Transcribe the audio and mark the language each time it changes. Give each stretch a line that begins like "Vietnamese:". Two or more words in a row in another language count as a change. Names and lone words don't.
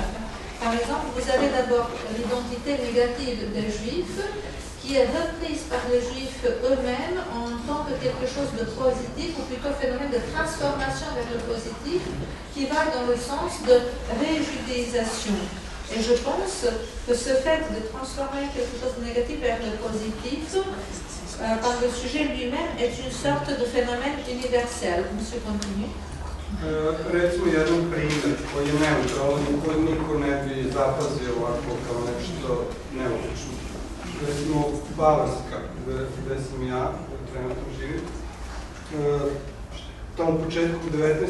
French: Par exemple, vous avez d'abord l'identité négative des Juifs qui est reprise par les Juifs eux-mêmes en tant que quelque chose de positif, ou plutôt phénomène de transformation vers le positif, qui va dans le sens de réjudéisation. Et je pense que ce fait de transformer quelque chose de négatif vers le positif, par le sujet lui-même, est une sorte de phénomène universel. Monsieur continue.
Serbian: Recimo jedan primjer koji je neutralan i koji niko ne bi zapazio ovako kao nešto neobično. Recimo Bavarska, gde sam ja trenutno živim. Tamo u početku 19.